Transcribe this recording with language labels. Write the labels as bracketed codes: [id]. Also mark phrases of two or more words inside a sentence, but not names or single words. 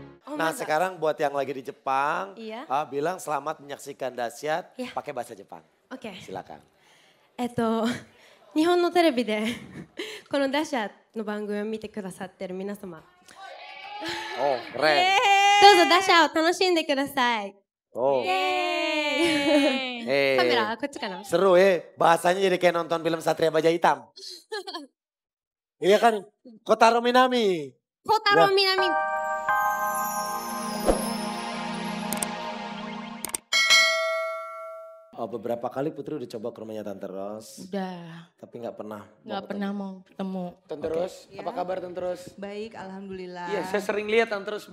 [id] Nah masa? sekarang buat yang lagi di Jepang, Iya. bilang selamat menyaksikan dahsyat Iya. pakai bahasa Jepang. Oke. Silakan. [ja] 日本のテレビでこのダッシャの番組を見てくださってる皆様、 [id] Oh keren. [ja] どうぞダッシャを楽しんでください。 Oh. イエーイ。カメラこっちかな。 [id] Seru bahasanya jadi kayak nonton film Satria Baja Hitam. Iya kan, Kotaro Minami. 小太郎南。 Beberapa kali Putri udah coba ke rumahnya Tante Ros, Udah, tapi nggak pernah. nggak pernah mau ketemu. Tante Ros, apa kabar Tante Ros? Baik, alhamdulillah. Iya, saya sering lihat Tante Ros